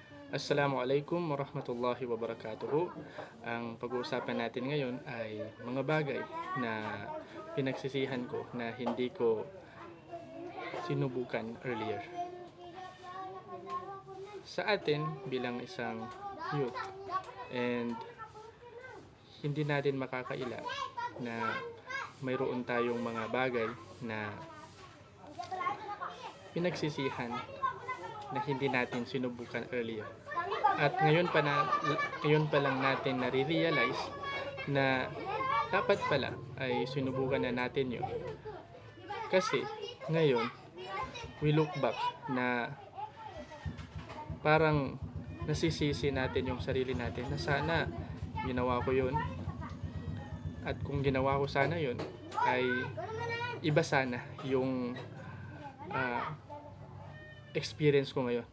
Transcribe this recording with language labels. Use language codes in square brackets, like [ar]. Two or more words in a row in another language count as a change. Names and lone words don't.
[ar] السلام عليكم ورحمة الله وبركاته. [tl] Ang pag-uusapan natin ngayon ay mga bagay na pinagsisihan ko na hindi ko sinubukan earlier. Sa atin bilang isang [en] youth and [tl] hindi natin makakaila na mayroon tayong mga bagay na pinagsisihan na hindi natin sinubukan earlier. At ngayon pa lang natin nare-realize na dapat pala ay sinubukan na natin 'yon. Kasi ngayon [en] we look back [tl] na parang nasisisi natin yung sarili natin na sana ginawa ko 'yon, at kung ginawa ko sana 'yon ay iba sana yung ah, experience ko ngayon.